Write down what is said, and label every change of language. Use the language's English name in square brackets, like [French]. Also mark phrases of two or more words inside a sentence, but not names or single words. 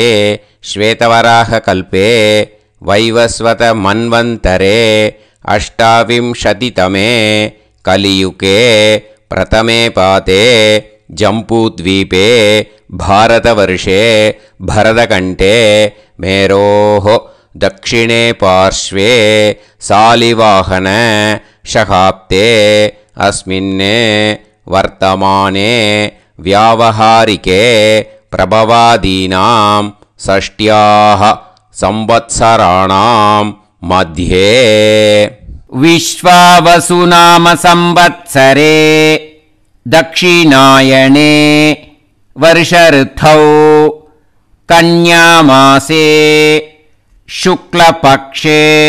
[Sanskrit] श्वेतवराहकल्पे वैवस्वत मन्वन्तरे अष्टाविंशतितमे कलियुगे प्रथमे पादे जम्बूद्वीपे भारतवर्षे भरतखण्डे मेरोः दक्षिणे पार्श्वे सालिवाहन शहाब्दे अस्मिन् वर्तमाने व्यावहारिके प्रभवादीनां षष्ट्याः संवत्सराणां मध्ये विश्वावसुनाम संवत्सरे दक्षिणायने वर्षऋतौ कन्यामासे शुक्लपक्षे